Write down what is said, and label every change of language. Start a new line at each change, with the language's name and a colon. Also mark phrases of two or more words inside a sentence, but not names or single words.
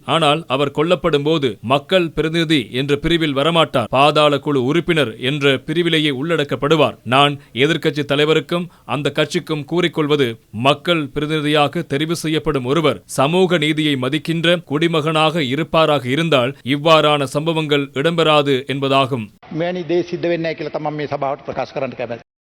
Tamil: ஆனால் அவர் கொல்லப்படும் போது மக்கள் பிரதிநிதி என்ற பிரிவில் வரமாட்டார். பாதாள குழு உறுப்பினர் என்ற பிரிவிலேயே உள்ளடக்கப்படுவார். நான் எதிர்க்கட்சி தலைவருக்கும் அந்த கட்சிக்கும் கூறிக்கொள்வது, மக்கள் பிரதிநிதியாக தெரிவு செய்யப்படும் ஒருவர் சமூக நீதியை மதிக்கின்ற குடிமகனாக இருப்பாராக இருந்தால் இவ்வாறான சம்பவங்கள் இடம்பெறாது என்பதாகும்.
Sinhala: මෙවැනි දේ සිද්ධ වෙන්නේ නැහැ කියලා තමයි මේ සභාවට ප්‍රකාශ කරන්න කැමැත්තේ.